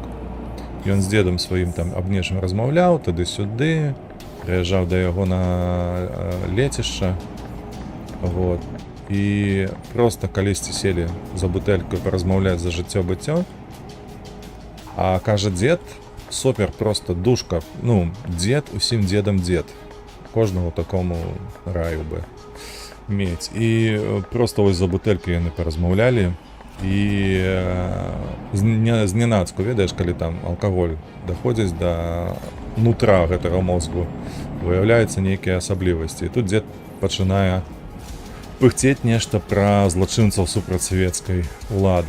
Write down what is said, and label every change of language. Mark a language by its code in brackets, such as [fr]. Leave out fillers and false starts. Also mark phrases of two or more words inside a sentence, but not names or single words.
[be] Ён з дзедам сваім там аб нечым размаўляў, тады-сюды, прыязджаў да яго на лецішча, вот. І проста калісьці селі за бутэлькаю паразмаўляць за жыццё-быццё. А кажа дзед, супер, просто душка. Ну, дзед, усім дзедам дзед. [uk] Кожному такому раю би мець. [be] І просто ось за бутэлькі яны паразмаўлялі. І зненацку, ведаеш, калі там алкаголь даходзіць да нутра гэтага мозгу, выяўляюцца нейкія асаблівасці. І тут дзед пачынае пыхцець нешта пра злачынцаў супраць савецкай улады.